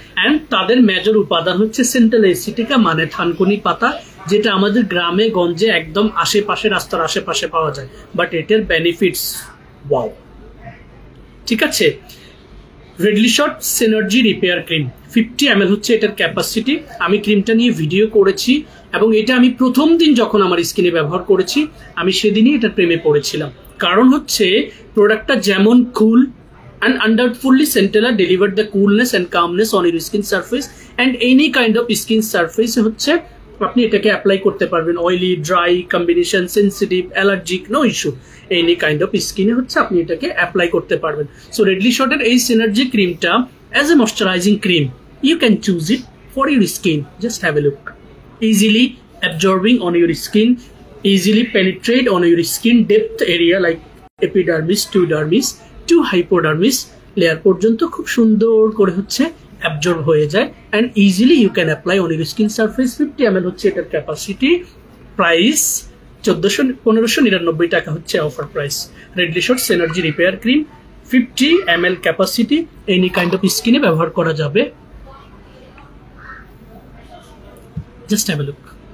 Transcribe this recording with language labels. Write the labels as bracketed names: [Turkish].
[Bangla] And তাদের major উপাদান হচ্ছে সেন্ট্রাল এসিটিকা, মানে থানকুনি পাতা, যেটা আমাদের গ্রামে গঞ্জে একদম আশেপাশে, রাস্তার আশেপাশে পাওয়া যায়, বাট এটার বেনিফিটস ওয়াও, ঠিক আছে? Readily shot synergy repair cream 50 ml হচ্ছে এটার ক্যাপাসিটি। আমি ক্রিমটা নিয়ে ভিডিও করেছি এবং এটা আমি প্রথম দিন যখন আমার স্কিনে ব্যবহার করেছি আমি সেদিনই এটার প্রেমে পড়েছিলাম। কারণ হচ্ছে প্রোডাক্টটা যেমন কুল [English] and undoubtedly Centella delivered the coolness and calmness on your skin surface and any kind of skin surface [Bangla] হচ্ছে আপনি এটাকে অ্যাপ্লাই করতে পারবেন। Oily, dry, combination, sensitive, allergic, no issue, any kind of স্কিনে হচ্ছে আপনি এটাকে অ্যাপ্লাই করতে পারবেন। [English] so [Bangla] রেডলি শটের এই সিনার্জি ক্রিমটা [English] As a moisturising cream, you can choose it for your skin. Just have a look. Easily absorbing on your skin, easily penetrate on your skin depth area like epidermis to dermis to hypodermis layer [Bangla] পর্যন্ত খুব সুন্দর করে হচ্ছে absorb হয়ে যায় [English] and easily you can apply on your skin surface। [Bangla] 50 ml হচ্ছে এটার capacity. Price 1599 টাকা হচ্ছে offer price. Readily shot synergy repair cream 50 ml capacity, any kind of স্কিনে ব্যবহার করা যাবে। [English] Just have a look.